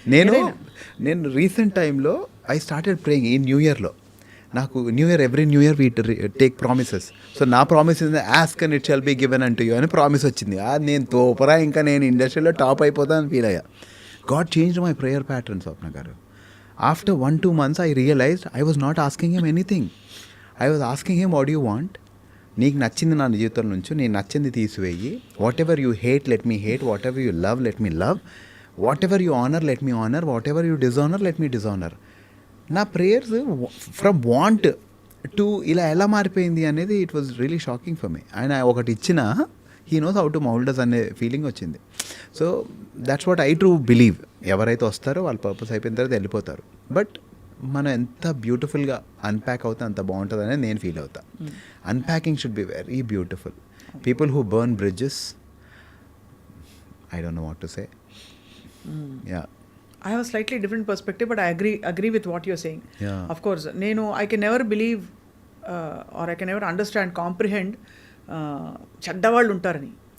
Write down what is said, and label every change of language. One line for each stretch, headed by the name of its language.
Telugu: నేను రీసెంట్ టైంలో
English: I started praying ఈ new ఇయర్లో. నాకు every new year we take promises. So నా promise ask and it shall be given అంటూ you అని promise వచ్చింది.
Telugu: నేను తోపరా ఇంకా నేను ఇండస్ట్రీలో టాప్ అయిపోతానని ఫీల్ అయ్యా.
English: God changed my prayer pattern
Telugu: స్వప్న గారు.
English: After 1-2 months, I realized I was not asking him anything. I was asking him, what do you want?
Telugu: నీకు నచ్చింది నా జీవితం నుంచి, నేను నచ్చింది తీసివేయి.
English: Whatever you hate let me hate, whatever you love let me love, whatever you honour let me honour, whatever you dishonour let me dishonour. నా prayers from want to
Telugu: ఇలా ఎలా మారిపోయింది అనేది
English: It was really shocking for me.
Telugu: ఆయన ఒకటి ఇచ్చిన
English: he knows how to mould us
Telugu: అనే feeling వచ్చింది.
English: So that's what I true believe.
Telugu: ఎవరైతే వస్తారో వాళ్ళ పర్పస్ అయిపోయిన తర్వాత వెళ్ళిపోతారు. బట్ మనం ఎంత బ్యూటిఫుల్గా అన్ప్యాక్ అవుతే అంత బాగుంటుంది అనేది నేను ఫీల్ అవుతా.
English: Unpacking should be very beautiful. People who burn bridges, I don't know what to say. Yeah, I have a slightly different perspective, but I agree with what you're saying. Yeah. Of course, I can never believe or I can never understand, comprehend
Telugu: చెడ్డవాళ్ళు ఉంటారని.